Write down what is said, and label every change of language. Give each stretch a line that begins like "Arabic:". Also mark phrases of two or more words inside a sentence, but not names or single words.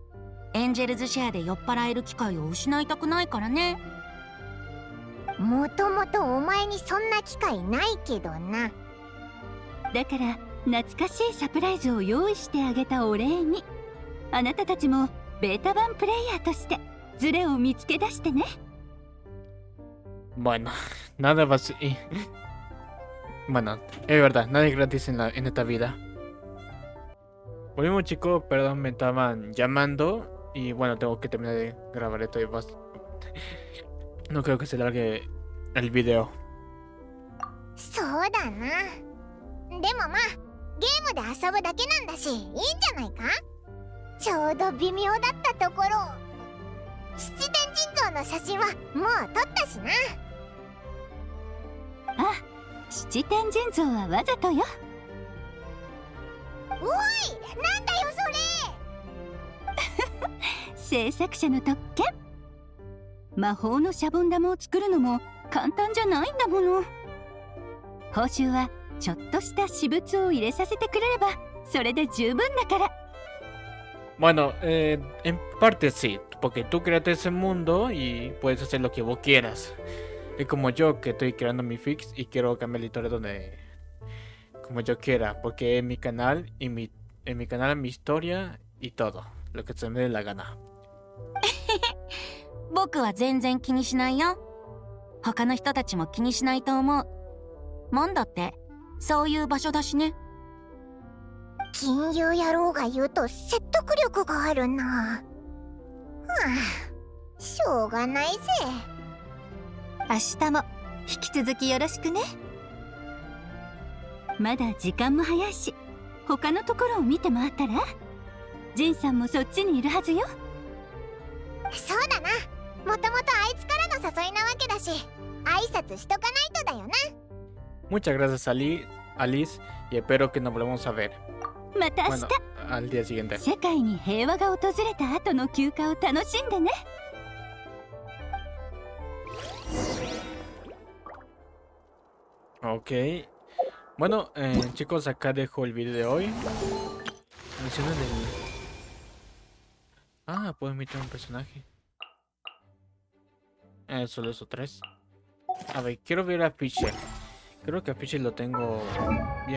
Japanese: エンジェルズシェアで酔っ払える機会を失いたくないからね。もともとお前にそんな機会ないけどな。だから懐かしいサプライズを用意してあげたお礼に、あなたたちもベータ版プレイヤーとしてズレを見つけ出してね。
Spanish: Bueno, nada más. Bueno, es verdad, nada es gratis en esta vida. Volvimos, chicos, perdón, me estaban llamando. Y bueno, tengo que terminar de grabar esto. No creo que se largue el video.
Japanese: そうだな。でもまあゲームで遊ぶだけなんだしいいんじゃないか。ちょうど微妙だったところ、七天神像の写真はもう撮ったしな。あ、七天神像はわざとよ。おい、なんだよそれ。制作者の特権。魔法のシャボン玉を作るのも簡単じゃないんだもの。報酬はちょっとした私物を入れさせてくれればそれで十分だから。
Spanish: Bueno, en parte sí, porque tú creaste ese mundo y puedes hacer lo que vos quieras. Es como yo que estoy creando mi fix y quiero cambiar la historia donde como yo quiera, porque es mi canal y en mi canal mi historia y todo, lo que se me dé la gana.
Japanese: 僕は全然気にしないよ。他の人たちも気にしないと思う。モンドってそういう場所だしね。金融野郎が言うと説得力があるな。はあ、しょうがないぜ。明日も引き続きよろしくね。まだ時間も早いし、他のところを見て回ったら。ジンさんもそっちにいるはずよ。そうだな。もともとあいつからの誘いなわけだし、挨拶しとかないとだよな。
Spanish: Muchas gracias, Alice, y espero que nos volvamos a ver.
Japanese: また明日、
Spanish: bueno, al día siguiente.
Japanese: 世界に平和が訪れた後の休暇を楽しんでね。
Spanish: Ok. Bueno, chicos, acá dejo el video de hoy. Mencionan el... Ah, puedo emitir un personaje. Solo eso, 3. A ver, quiero ver a Fisher. Creo que a Fisher lo tengo bien.